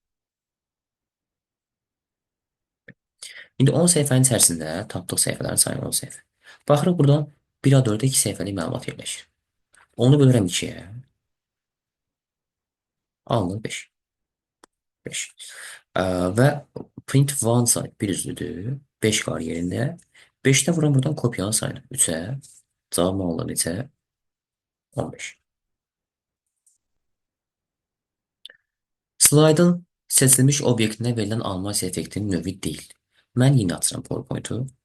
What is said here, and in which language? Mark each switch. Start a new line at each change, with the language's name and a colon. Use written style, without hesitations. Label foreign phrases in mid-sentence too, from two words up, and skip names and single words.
Azerbaijani: İndi 10 səhifənin içərisində tapdıq səhifələrin sayı 10 səhifə. Baxırıq buradan 1-a 4-ə 2 səhifəlik məlumat yerləşir. Onu bölürəm 2-yə. Alınır 5. 5. Və
English: print one side
Azerbaijani: bir üzlüdür. 5 qar yerində. 5-də vuram buradan kopyanın sayını 3-ə. Cavabım alınır neçə? 15. Slaydın seçilmiş obyektinə verilən animasiya effektinin növü deyil. Mən yenə açıram PowerPoint-u.